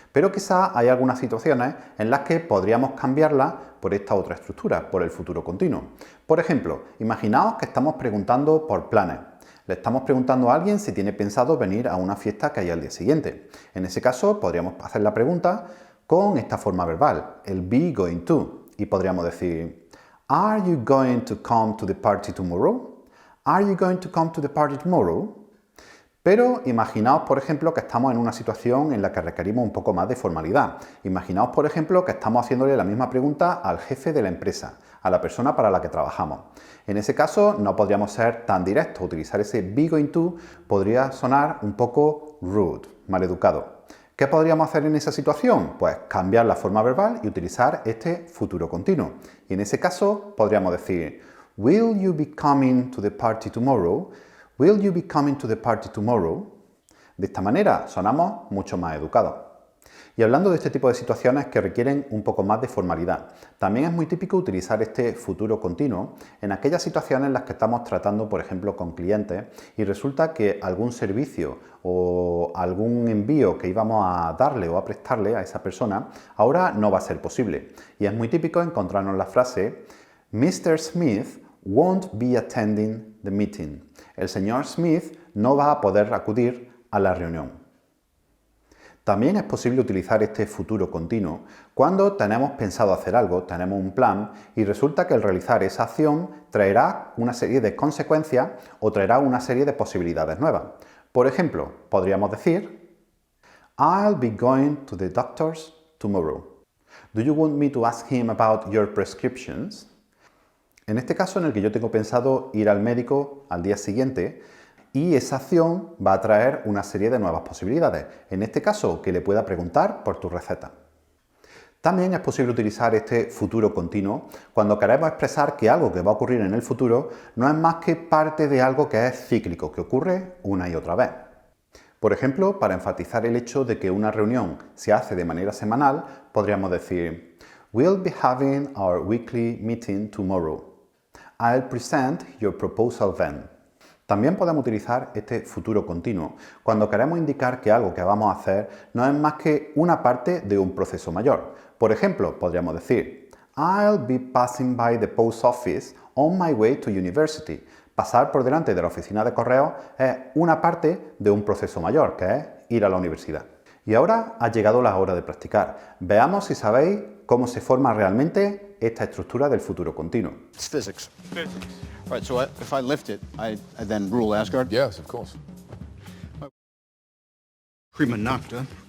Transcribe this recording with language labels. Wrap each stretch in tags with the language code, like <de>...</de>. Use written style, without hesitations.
<es>Pero quizás hay algunas situaciones en las que podríamos cambiarla por esta otra estructura, por el futuro continuo. Por ejemplo, imaginaos que estamos preguntando por planes. Le estamos preguntando a alguien si tiene pensado venir a una fiesta que hay al día siguiente. En ese caso, podríamos hacer la pregunta con esta forma verbal, el be going to. Y podríamos decir,</es> <en>Are you going to come to the party tomorrow? Are you going to come to the party tomorrow?</en> <es>Pero imaginaos, por ejemplo, que estamos en una situación en la que requerimos un poco más de formalidad. Imaginaos, por ejemplo, que estamos haciéndole la misma pregunta al jefe de la empresa, a la persona para la que trabajamos. En ese caso, no podríamos ser tan directos. Utilizar ese be going to podría sonar un poco rude, maleducado. ¿Qué podríamos hacer en esa situación? Pues cambiar la forma verbal y utilizar este futuro continuo. Y en ese caso, podríamos decir,</es> <en>Will you be coming to the party tomorrow? Will you be coming to the party tomorrow?</en> <es>De esta manera sonamos mucho más educados. Y hablando de este tipo de situaciones que requieren un poco más de formalidad, también es muy típico utilizar este futuro continuo en aquellas situaciones en las que estamos tratando, por ejemplo, con clientes y resulta que algún servicio o algún envío que íbamos a darle o a prestarle a esa persona ahora no va a ser posible. Y es muy típico encontrarnos la frase Mr.</es> <en>Smith won't be attending the meeting.</en> <es>El señor Smith no va a poder acudir a la reunión. También es posible utilizar este futuro continuo cuando tenemos pensado hacer algo, tenemos un plan y resulta que el realizar esa acción traerá una serie de consecuencias o traerá una serie de posibilidades nuevas. Por ejemplo, podríamos decir</es> <en>I'll be going to the doctor's tomorrow. Do you want me to ask him about your prescriptions?</en> <es>En este caso en el que yo tengo pensado ir al médico al día siguiente y esa acción va a traer una serie de nuevas posibilidades. En este caso, que le pueda preguntar por tu receta. También es posible utilizar este futuro continuo cuando queremos expresar que algo que va a ocurrir en el futuro no es más que parte de algo que es cíclico, que ocurre una y otra vez. Por ejemplo, para enfatizar el hecho de que una reunión se hace de manera semanal, podríamos decir</es> <en>We'll be having our weekly meeting tomorrow. I'll present your proposal then.</en> <es>También podemos utilizar este futuro continuo cuando queremos indicar que algo que vamos a hacer no es más que una parte de un proceso mayor. Por ejemplo, podríamos decir</es> <en>I'll be passing by the post office on my way to university.</en> <es>Pasar por delante de la oficina de correos es una parte de un proceso mayor, que es ir a la universidad. Y ahora ha llegado la hora de practicar. Veamos si sabéis cómo se forma realmente esta estructura del futuro continuo.</es> <en>It's physics. All right, so if I lift it, I then rule Asgard? Yes, of course.</en> <la>Prima nocta.</la>